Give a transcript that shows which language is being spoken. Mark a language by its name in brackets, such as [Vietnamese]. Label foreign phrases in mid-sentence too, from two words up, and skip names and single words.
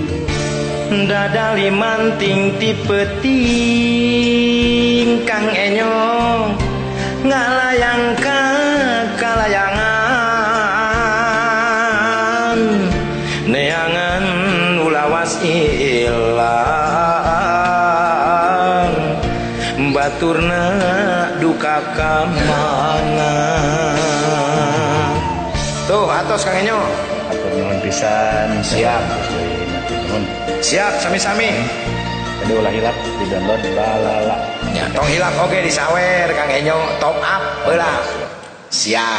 [Sundanese] dadali manting ti peuting Kang Enyo ngalayang ka kalayangan neangan ulawas ilah baturna duka kamana. Tuh atos Kang Enyo. Atur nuhun pisan. Siap. Nuhun. Siap sami-sami. Jadi ulah hilap di download balala. Ya, tong hilap oke disawer Kang Enyo [English] top up [Sundanese] heula. Siap.